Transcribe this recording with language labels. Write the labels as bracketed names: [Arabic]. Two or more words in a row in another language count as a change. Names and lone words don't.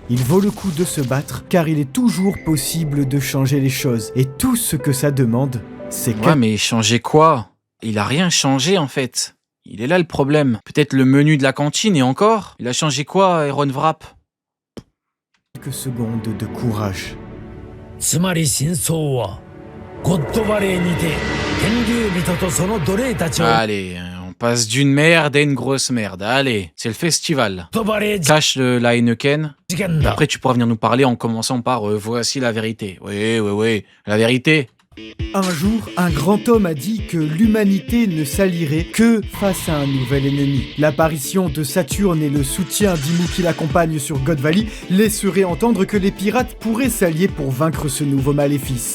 [French] Il vaut le coup de se battre, car il est toujours possible de changer les choses. Et tout ce que ça demande, c'est Ouais, mais changer quoi? Il a rien changé, en fait. Il est là le problème. Peut-être le menu de la cantine, et encore? Il a changé quoi, Iron Wrap? quelques secondes de courage. [Japanese] つまり真相はゴッドバレーにて天竜人とその奴隷たちを [French] Allez, on passe d'une merde à une grosse merde. Allez, c'est le festival. [Japanese] ゴッドバレー [French] Cache la Heineken. [Japanese] 事件だ [French] Après, tu pourras venir nous parler en commençant par voici la vérité. Oui, la vérité. Un jour, un grand homme a dit que l'humanité ne s'allierait que face à un nouvel ennemi. L'apparition de Saturne et le soutien d'Imu qui l'accompagne sur God Valley laisseraient entendre que les pirates pourraient s'allier pour vaincre ce nouveau maléfice.